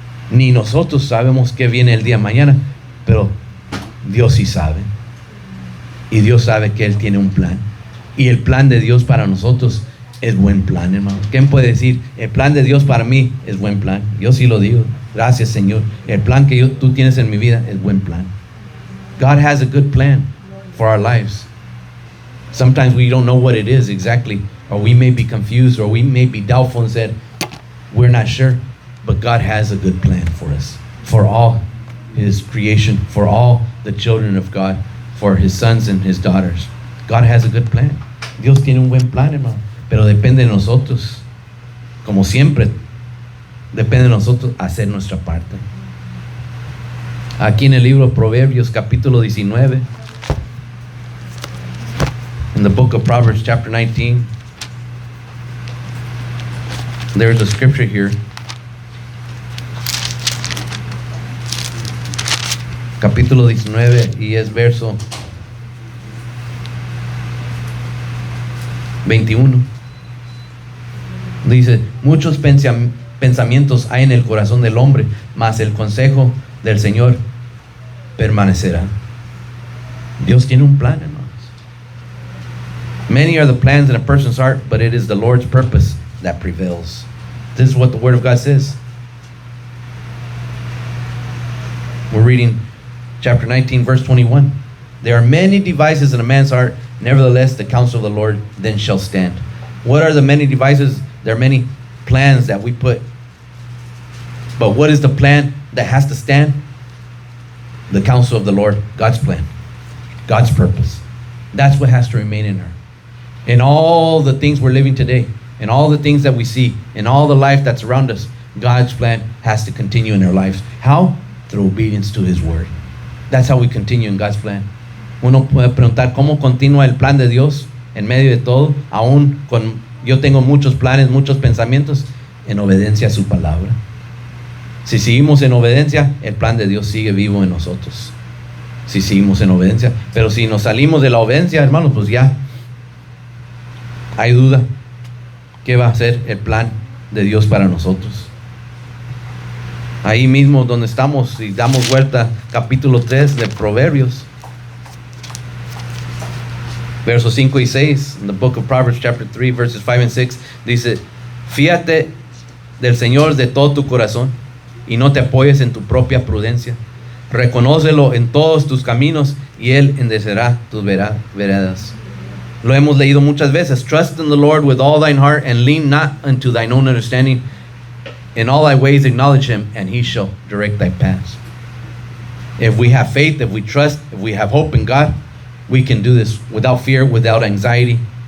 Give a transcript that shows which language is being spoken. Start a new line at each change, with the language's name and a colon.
Spanish: Ni nosotros sabemos qué viene el día de mañana, pero Dios sí sabe. Y Dios sabe que Él tiene un plan. Y el plan de Dios para nosotros es buen plan, hermano. ¿Quién puede decir, el plan de Dios para mí es buen plan? Yo sí lo digo. Gracias, Señor. El plan que tú tienes en mi vida es buen plan.
English: God has a good plan for our lives. Sometimes we don't know what it is exactly, or we may be confused, or we may be doubtful and said, we're not sure. But God has a good plan for us, for all His creation, for all the children of God, for His sons and His daughters. God has a good plan.
Spanish: Dios tiene un buen plan, hermano, pero depende de nosotros, como siempre, depende de nosotros hacer nuestra parte. Aquí en el libro de Proverbios, capítulo 19,
English: in the book of Proverbs, chapter 19, there's a scripture here.
Spanish: Capítulo 19 y es verso 21. Dice, muchos pensamientos hay en el corazón del hombre, mas el consejo del Señor permanecerá. Dios tiene un plan, hermanos.
English: Many are the plans in a person's heart, but it is the Lord's purpose that prevails. This is what the Word of God says. We're reading chapter 19, verse 21. There are many devices in a man's heart, nevertheless the counsel of the Lord then shall stand. What are the many devices? There are many plans that we put. But what is the plan that has to stand? The counsel of the Lord, God's plan, God's purpose. That's what has to remain in her. In all the things we're living today, in all the things that we see, in all the life that's around us, God's plan has to continue in our lives. How? Through obedience to His word. That's how we continue in God's plan.
Spanish: Uno puede preguntar cómo continúa el plan de Dios en medio de todo, aún con yo tengo muchos planes, muchos pensamientos, en obediencia a su palabra. Si seguimos en obediencia, el plan de Dios sigue vivo en nosotros. Si seguimos en obediencia, pero si nos salimos de la obediencia, hermanos, pues ya hay duda qué va a ser el plan de Dios para nosotros. Ahí mismo donde estamos, y damos vuelta, capítulo 3 de Proverbios, versos 5 y 6,
English: in the book of Proverbs chapter 3, verses 5 and 6,
Spanish: dice, fíate del Señor de todo tu corazón y no te apoyes en tu propia prudencia. Reconócelo en todos tus caminos y Él enderecerá tus veredas. Lo hemos leído muchas veces.
English: Trust in the Lord with all thine heart and lean not unto thine own understanding. In all thy ways acknowledge Him and He shall direct thy paths. If we have faith, if we trust, if we have hope in God, we can do this without fear, without anxiety.